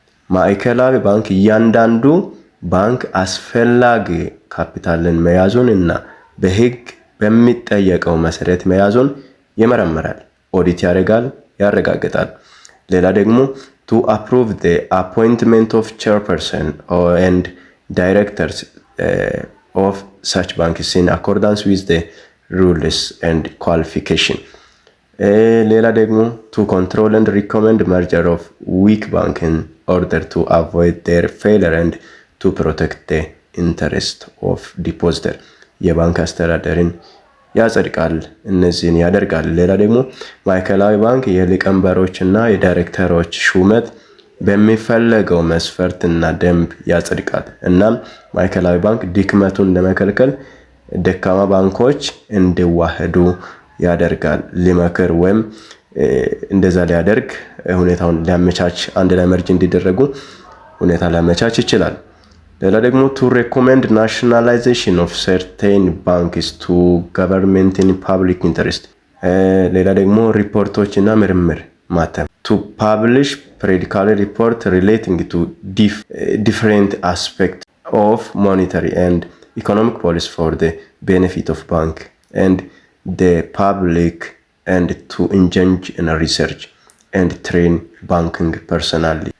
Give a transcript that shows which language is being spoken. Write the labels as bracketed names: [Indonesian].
[Amharic] ማዕከላዊ ባንክ እያንዳንዱ ባንክ አስፈላጊ ካፒታልን መያዙን እና በህግ በሚጠየቀው መሰረት መያዙን ይመረምራል፣ ኦዲት ያረጋግጣል። ሌላ ደግሞ [English] to approve the appointment of chairperson and directors of such banks in accordance with the rules and qualification. [Amharic] ሌላ ደግሞ [English] to control and recommend merger of weak bank in order to avoid their failure and to protect the interest of depositor. [Amharic] የባንክ አስተዳደርን ያጸድቃል፣ እነዚህን ያደርጋል። ሌላ ደግሞ ማዕከላዊ ባንክ የሊቀመንበሮችና የዳይሬክተሮች ሹመት በሚፈለገው መስፈርትና ደንብ ያጸድቃል። እናም ማዕከላዊ ባንክ ድክመቱን ለመከልከል ደካማ ባንኮች እንዲዋህዱ ያደርጋል። ሊመክር ወይም እንደዛ ሊያደርግ ሁኔታውን ሊያመቻች አንድ ላይ መርጅ እንዲደረጉ ሁኔታ ሊያመቻች ይችላል። ሌላ ደግሞ [English] to recommend nationalization of certain banks to government in public interest. [Amharic] ሌላ ደግሞ ሪፖርቶች እና ምርምር ማተም [English] to publish periodical report relating to different aspects of monetary and economic policy for the benefit of bank and the public and to engage in research and train banking personally.